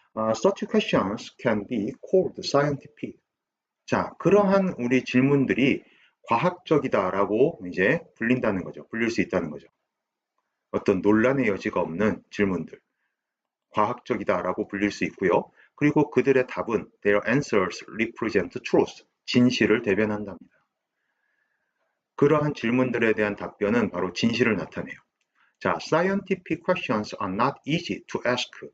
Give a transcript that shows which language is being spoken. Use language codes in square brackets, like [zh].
[en] Such questions can be called scientific. [ko] 자, 그러한 우리 질문들이 과학적이다라고 이제 불린다는 거죠. 불릴 수 있다는 거죠. 어떤 논란의 여지가 없는 질문들. 과학적이다라고 불릴 수 있고요. 그리고 그들의 답은 [en] their answers represent truth. [ko] 진실을 대변한답니다. 그러한 질문들에 대한 답변은 바로 진실을 나타내요. [en] 자, scientific questions are not easy to ask.